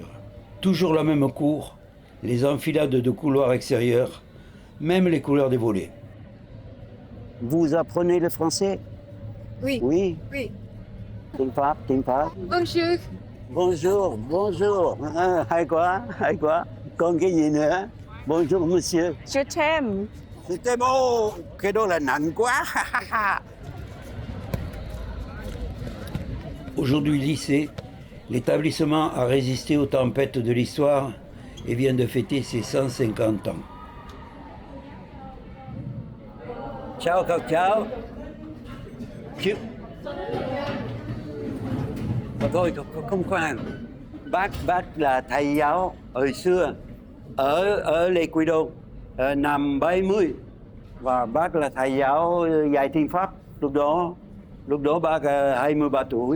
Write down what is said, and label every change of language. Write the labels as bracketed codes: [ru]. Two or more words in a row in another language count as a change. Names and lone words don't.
[fr] Toujours la même cour, les enfilades de couloirs extérieurs, même les couleurs des volets. Vous apprenez le français? Oui. Oui. Oui. Timpa. Bonjour. Bonjour. [vi] Hay quá. Còn cái gì nữa? [fr] Bonjour, monsieur. Je t'aime. C'était bon. [vi] Cái đó là nặng quá. [fr] Aujourd'hui lycée, l'établissement a résisté aux tempêtes de l'histoire et vient de fêter ses 150 ans. [vi] Chào các cháu. Mà thôi không khoan. Bác là thầy giáo hồi xưa ở Lê Quý Đôn năm 70 và bác là thầy giáo dạy tiếng Pháp lúc đó bác 23 tuổi.